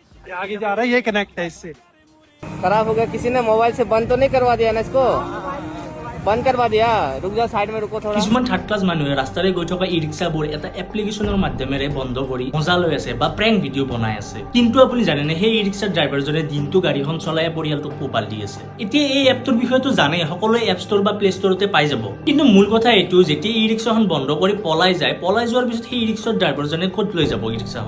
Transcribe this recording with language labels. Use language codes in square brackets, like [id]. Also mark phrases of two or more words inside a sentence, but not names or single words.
[hi] आगे जा रहा है, ये कनेक्ट है इससे। खराब हो गया, किसी ने मोबाइल से बंद तो नहीं करवा दिया ना इसको? बंद करवा दिया। रुक जाओ, साइड में रुको थोड़ा। [as] কিছুমান [en] third class [as] মানুহে ৰাস্তাৰে গৈ থকা ই ৰিক্সাবোৰ এটা এপ্লিকেশ্যনৰ মাধ্যমেৰে বন্ধ কৰি মজা লৈ আছে বা [en] prank video' [as] বনাই আছে। কিন্তু আপুনি জানেনে সেই ই ৰিক্সাৰ ড্ৰাইভাৰজনে দিনটো গাড়ীখন চলাই পৰিয়ালটোক পোহপাল দি আছে। এতিয়া এই এপটোৰ বিষয়েটো জানেই, সকলোৱে এপ ষ্ট'ৰ বা প্লে ষ্ট'ৰতে পাই যাব। কিন্তু মূল কথা এইটো, যেতিয়া ই ৰিক্সাখন বন্ধ কৰি পলাই যায়, পলাই যোৱাৰ পিছত সেই ই ৰিক্সাৰ ড্ৰাইভাৰজনে ক'ত লৈ যাব ই ৰিক্সাখন?